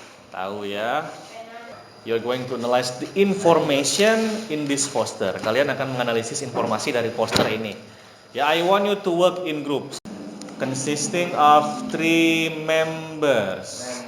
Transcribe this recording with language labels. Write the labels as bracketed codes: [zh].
[id] Tahu ya. [en] You're going to analyze the information in this poster. [id] Kalian akan menganalisis informasi dari poster ini. [en] Ya, I want you to work in groups consisting of 3 members.